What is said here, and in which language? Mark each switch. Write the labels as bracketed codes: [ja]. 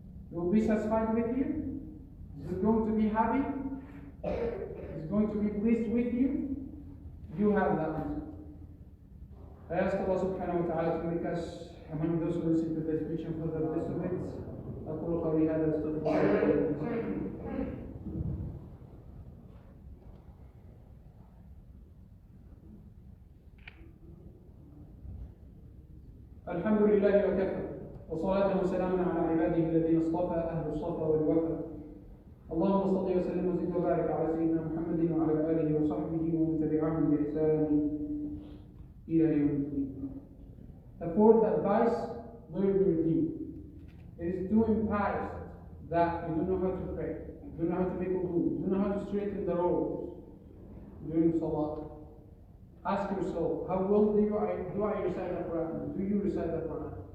[en] He will be satisfied with you? Is he going to be happy? Is he going to be pleased with you? You have that answer. I ask Allah subhanahu wa ta'ala to make us among those who listen to this speech and for the rest of it. [ar] أقول قولي هذا أستغفر الله. الحمد لله وكفى وصلاة وسلاما على عباده الذين اصطفى أهل الصفا والوفا. اللهم صل وسلم وزد وبارك على سيدنا محمد وعلى آله وصحبه ومن تبعهم بإحسان إلى يوم الدين. [en] The fourth advice, learn your deen. It is too embarrassed that you don't know how to pray, you don't know how to make wudu, you don't know how to straighten the robes during salah. Ask yourself, how well do I recite the Quran? Do you recite the Quran?